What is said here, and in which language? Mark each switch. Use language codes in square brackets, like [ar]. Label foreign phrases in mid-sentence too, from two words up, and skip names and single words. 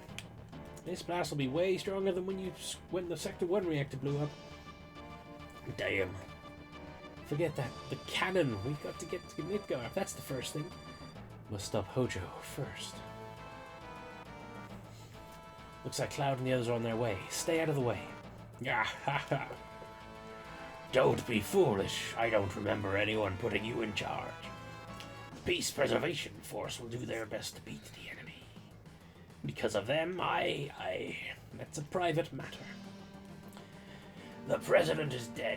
[en] This blast will be way stronger than when the Sector 1 reactor blew up. Damn. Forget that. The cannon. We've got to get to Midgar. That's the first thing. Must stop Hojo first. Looks like Cloud and the others are on their way. Stay out of the way. Ah, ha, ha. Don't be foolish. I don't remember anyone putting you in charge. The Peace Preservation Force will do their best to beat the enemy. Because of them, that's a private matter. The president is dead.